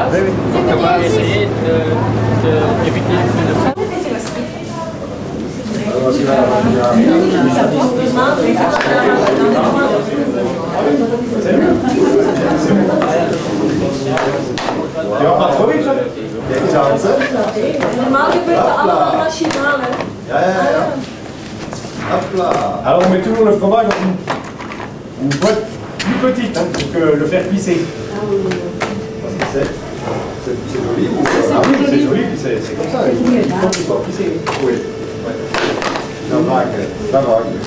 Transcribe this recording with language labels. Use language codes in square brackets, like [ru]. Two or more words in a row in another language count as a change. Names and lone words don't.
[fr] On va essayer d'éviter le Tu vas pas trop vite, ça? [nl] Normaal gebeurt het allemaal machinaal, hè? [fr] Hop là. Alors on met toujours le fromage dans une boîte plus petite hein, pour que le faire pisser. Parce que c'est joli. Ah oui, c'est joli, c'est comme ça. Il faut qu'il soit pissé. Oui. La vague.